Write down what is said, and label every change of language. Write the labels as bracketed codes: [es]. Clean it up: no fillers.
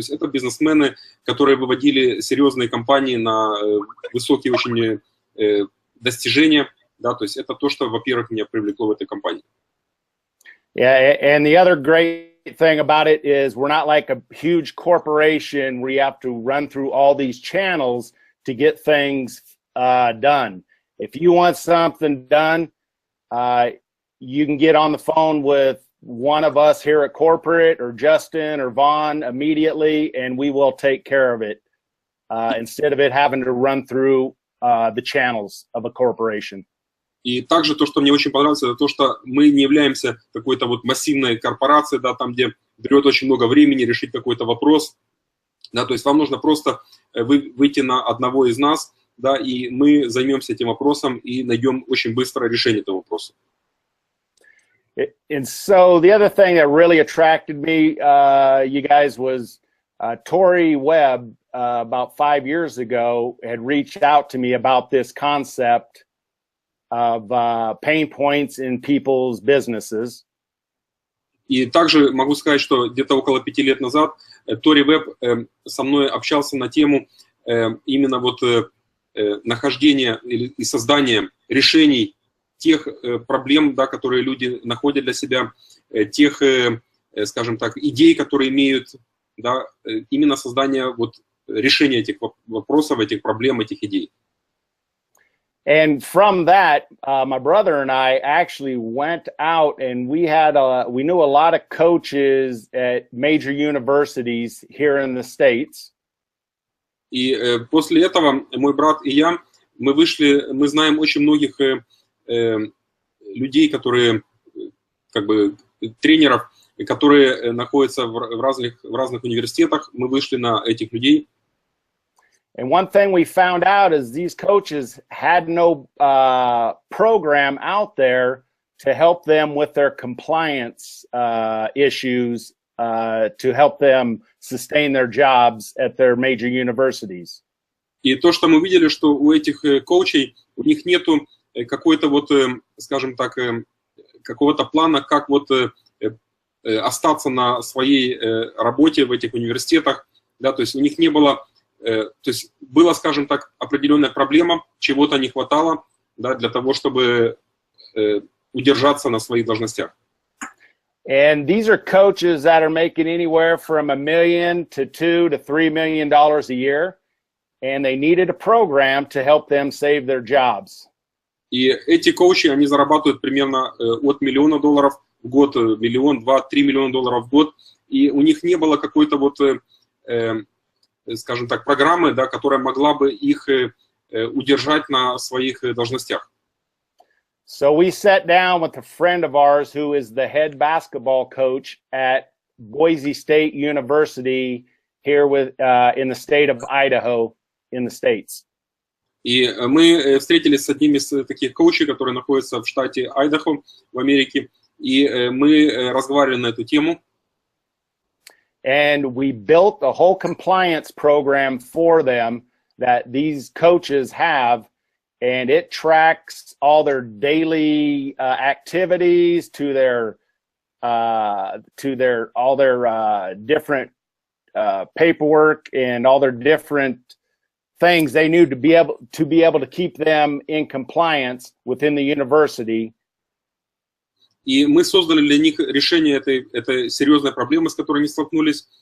[ru] То есть это бизнесмены, которые выводили серьезные компании на высокие очень достижения, да, то есть это то, что, во-первых, меня привлекло в этой компании. [en] Yeah, and the other great thing about it is we're not like a huge corporation where you have to run through all these channels to get things done. If you want something done, you can get on the phone with one of us here at corporate or Justin or Vaughn immediately, and we will take care of it instead of it having to run through the channels of a corporation. [ru] И также то, что мне очень понравилось, это то, что мы не являемся какой-то вот массивной корпорацией, да, там, где берет очень много времени решить какой-то вопрос, да, то есть вам нужно просто выйти на одного из нас, да, и мы займемся этим вопросом и найдем очень быстро решение этого вопроса. [en] And so the other thing that really attracted me, you guys, was Tori Webb about 5 years ago had reached out to me about this concept of pain points in people's businesses. [ru] И также могу сказать, что где-то около 5 лет назад Тори Веб со мной общался на тему именно вот нахождения и создания решений тех проблем, да, которые люди находят для себя, тех, скажем так, идей, которые имеют, да, именно создание вот решения этих вопросов, этих проблем, этих идей. [en] And from that, my brother and I actually went out and we knew a lot of coaches at major universities here in the States. [ru] И после этого мой брат и я, мы знаем очень многих людей, которые, как бы, тренеров, которые находятся в разных университетах. Мы вышли на этих людей. [en] And one thing we found out is these coaches had no program out there to help them with their compliance issues, to help them sustain their jobs at their major universities. [ru] И то, что мы видели, что у этих коучей, у них нету какой-то вот, скажем так, какого-то плана, как вот остаться на своей работе в этих университетах, да, то есть у них не было, то есть была, скажем так, определенная проблема, чего-то не хватало, да, для того, чтобы удержаться на своих должностях. [en] And these are coaches that are making anywhere from $1 million to $2 to $3 million a year, and they needed a program to help them save their jobs. [ru] И эти коучи, они зарабатывают примерно от $1 миллиона в год, $1, 2, 3 миллиона в год, и у них не было какой-то вот, скажем так, программы, да, которая могла бы их удержать на своих должностях. [en] So we sat down with a friend of ours who is the head basketball coach at Boise State University here in the state of Idaho in the States. [ru] И мы встретились с одним из таких коучей, который находится в штате Айдахо в Америке, и мы разговаривали на эту тему. [en] And we built a whole compliance program for them that these coaches have, and it tracks all their daily activities to their all their different paperwork and all their different things they knew to be able to keep them in compliance within the university. [ru] И мы создали для них решение этой серьезной проблемы, с которой они столкнулись.